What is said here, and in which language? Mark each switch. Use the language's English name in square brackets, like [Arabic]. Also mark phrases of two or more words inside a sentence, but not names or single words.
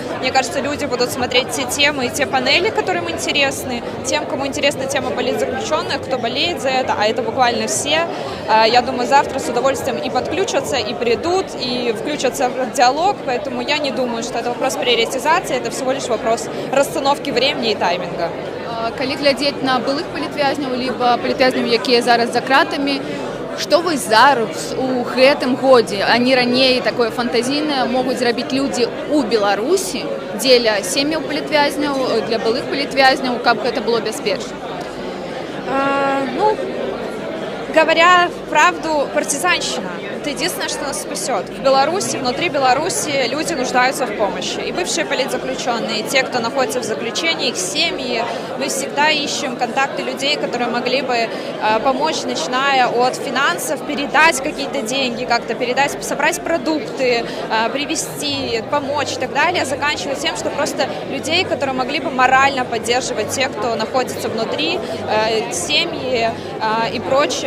[Russian] Мне кажется, люди будут смотреть те темы и те панели, которые им интересны. Тем, кому интересна тема политзаключенных, кто болеет за это, а это буквально все. Я думаю, завтра с удовольствием и подключатся, и придут, и включатся в диалог. Поэтому я не думаю, что это вопрос приоритизации, это всего лишь вопрос расстановки времени и тайминга. [Belarusian] Калі глядзець на былых палітвязняў, либо палітвязняў, якія зараз за кратамі, што вы зараз у гэтым годзе, а не раней такое фантазійнае, могуць зрабіць людзі ў Беларусі дзеля сем'яў палітвязняў, для былых палітвязняў, каб гэта было бяспечна? [Russian] Говоря правду, партизанщина. это единственное, что нас спасет. В Беларуси, внутри Беларуси люди нуждаются в помощи. И бывшие политзаключенные, и те, кто находится в заключении, их семьи. Мы всегда ищем контакты людей, которые могли бы помочь, начиная от финансов, передать какие-то деньги, как-то передать, собрать продукты, привезти, помочь и так далее, заканчивая тем, что просто людей, которые могли бы морально поддерживать тех, кто находится внутри, семьи и прочее.